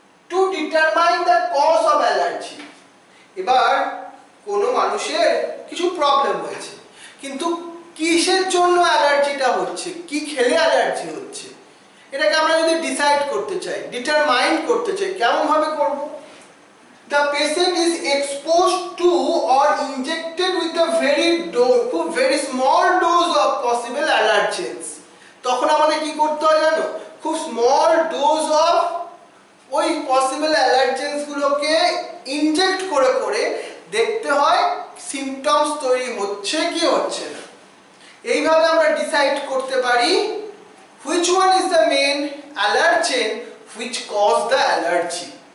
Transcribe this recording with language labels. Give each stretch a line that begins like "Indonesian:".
English: To determine the cause of allergy.
Bangla: এবার কোনো মানুষের কিছু প্রবলেম হয়েছে, কিন্তু কিসের জন্য অ্যালার্জিটা হচ্ছে, কি খেলে অ্যালার্জি হচ্ছে, এটাকে আমরা যদি ডিসাইড করতে চাই, ডিটারমাইন করতে চাই, কেমন ভাবে করব?
English: The patient is exposed to or injected with a very small dose of possible allergens.
Bangla: তখন আমাদের কি করতে হয় জানো? খুব স্মল ডোজ অফ ওই পসিবল অ্যালার্জেন্স গুলোকে ইনজেক্ট করে করে দেখতে হয় সিম্পটমস তৈরি হচ্ছে কি হচ্ছে না। এইভাবে আমরা ডিসাইড করতে পারি
English: which one is the main allergen which cause the allergy.